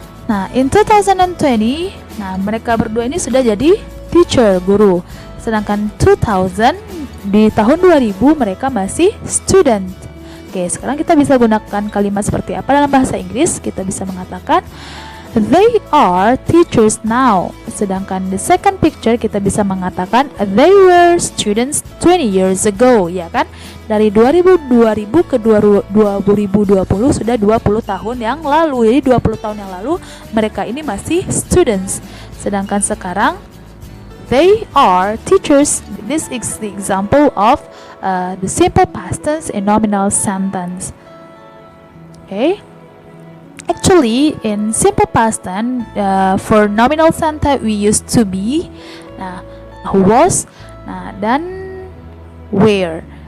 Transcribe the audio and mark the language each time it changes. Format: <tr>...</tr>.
<id>Nah,</id> <en>in 2020,</en> <id>nah mereka berdua ini sudah jadi teacher, guru. Sedangkan 2000, di tahun 2000 mereka masih student. Oke, sekarang kita bisa gunakan kalimat seperti apa dalam bahasa Inggris? Kita bisa mengatakan</id> <en>they are teachers now.</en> <id>Sedangkan</id> <en>the second picture</en> <id>kita bisa mengatakan</id> <en>they were students 20 years ago,</en> <id>ya kan? Dari 2000 ke 2020 sudah 20 tahun yang lalu. Jadi 20 tahun yang lalu mereka ini masih students. Sedangkan sekarang</id> <en>they are teachers. This is the example of the simple past tense in nominal sentence. Okay? Actually, in simple past tense, for nominal sentence we use to be, nah, was, nah, dan were.</en>